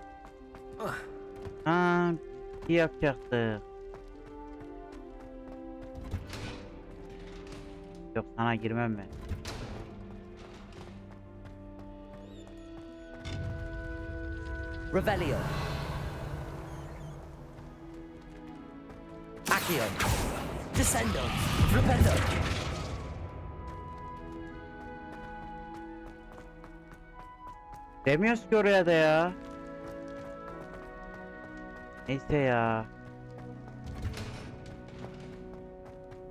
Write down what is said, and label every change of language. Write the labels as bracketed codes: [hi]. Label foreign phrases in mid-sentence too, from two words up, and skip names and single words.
[tr] Ha, bir şey yapacaktık. Yok sana girmem ben. [la] Revelio. Accio. Descendo. Rependo. [tr] Demiyoruz ki oraya da ya. Neyse ya.